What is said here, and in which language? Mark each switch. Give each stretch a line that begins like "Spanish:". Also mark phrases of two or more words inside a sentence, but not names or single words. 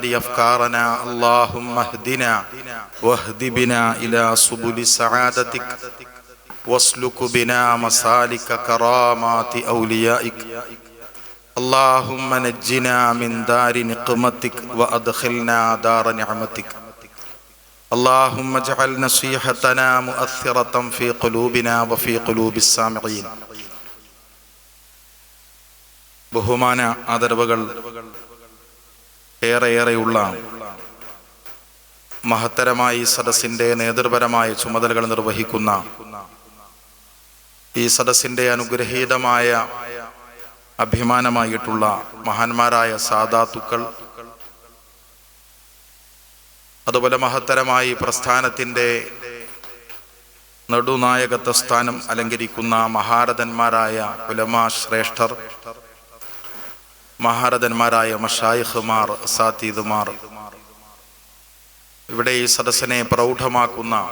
Arabic: أفكارنا اللهم اهدنا واهد بنا إلى سبل سعادتك واسلك بنا مسالك كرامات أوليائك اللهم نجنا من دار نقمتك وأدخلنا دار نعمتك اللهم اجعل نصيحتنا مؤثرة في قلوبنا وفي قلوب السامعين.
Malayalam: ബഹുമാന ആദരവുകൾ ഏറെയുള്ള മഹത്തരമായി സദസ്സിന്റെ നേതൃപരമായ ചുമതലകൾ നിർവഹിക്കുന്ന ഈ സദസ്സിന്റെ അനുഗ്രഹീതമായ അഭിമാനമായിട്ടുള്ള മഹാന്മാരായ സാദാത്തുക്കൾ, അതുപോലെ മഹത്തരമായി പ്രസ്ഥാനത്തിൻ്റെ നെടുനായകത്വ സ്ഥാനം അലങ്കരിക്കുന്ന മഹാരഥന്മാരായ ഉലമാ ശ്രേഷ്ഠർ, മഹാരഥന്മാരായ മശായിഖുമാർ, അസാതീദുമാർ, ഇവിടെ ഈ സദസ്സിനെ പ്രൗഢമാക്കുന്ന